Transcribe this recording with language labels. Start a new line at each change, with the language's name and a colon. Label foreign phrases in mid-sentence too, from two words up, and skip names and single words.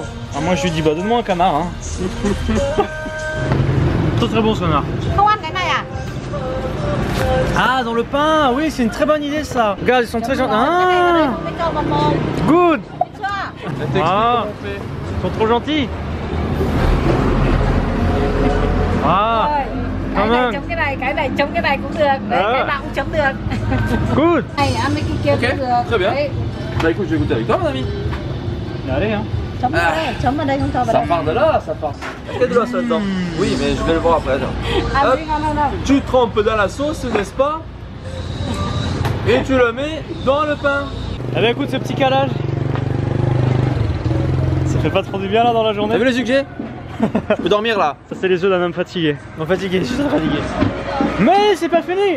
French: Alors moi je lui dis bah donne-moi un canard hein. Très bon ce canard. Ah dans le pain, oui c'est une très bonne idée ça. Regarde ils sont très gentils. Ah, good. Ah, ils sont trop gentils. Ah,
Vietnamese: Cái này chấm cái này chấm cái này cũng được. Đấy, cái nào cũng chấm được. Good. Này ăn mấy cái kia Ok, cũng được.
French: très bien.
Vietnamese: Đấy,
French: Bah écoute, je vais goûter avec toi mon ami. Allez hein.
Vietnamese: chấm vào đây, chấm vào đây không cho vào
French: Ça
Vietnamese: đây.
French: part de là, ça part. Il y a de l'os là-dedans. Oui, mais je vais le voir après. À Hop.
Vietnamese: đây ngon không?
French: Tu trempes dans la sauce, n'est-ce pas? Et tu le mets dans le pain. Eh bien écoute ce petit calage. Ça fait pas trop du bien là dans la journée. T'as vu les yeux que j'ai? Je peux dormir là. Ça c'est les yeux d'un homme fatigué. Non fatigué, je suis très fatigué. Mais c'est pas fini.